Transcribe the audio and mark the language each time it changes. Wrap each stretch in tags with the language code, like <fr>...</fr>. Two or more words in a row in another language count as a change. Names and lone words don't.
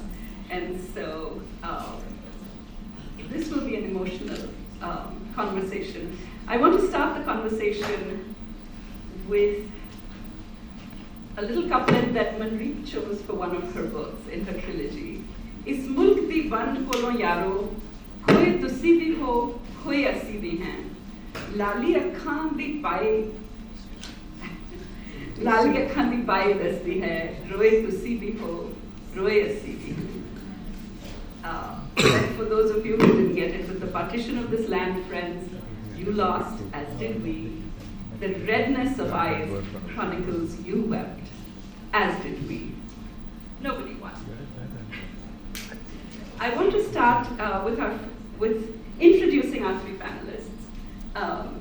<en>And so this will be an emotional conversation. I want to start the conversation with a little couplet that Manreet chose for one of her books in her trilogy.</en> <pa>ਇਸ ਮੁਲਕ ਦੀ ਵੰਡ ਕੋਲੋਂ ਯਾਰੋ, ਖੋਏ ਤੁਸੀਂ ਵੀ ਹੋ, ਖੋਏ ਅਸੀਂ ਵੀ ਹੈਂ. ਲਾਲੀ ਅੱਖਾਂ ਦੀ ਪਈ, ਲਾਲੀ ਅੱਖਾਂ ਦੀ ਪਈ ਦੱਸਦੀ ਹੈ, ਰੋਏ ਤੁਸੀਂ ਵੀ ਹੋ, ਰੋਏ ਅਸੀਂ ਵੀ ਹੈਂ.</pa> <en>For those of you who didn't get it, with the partition of this land, friends, you lost, as did we. The redness of eyes chronicles you wept, as did we. Nobody won. I want to start with introducing our three panelists.</en>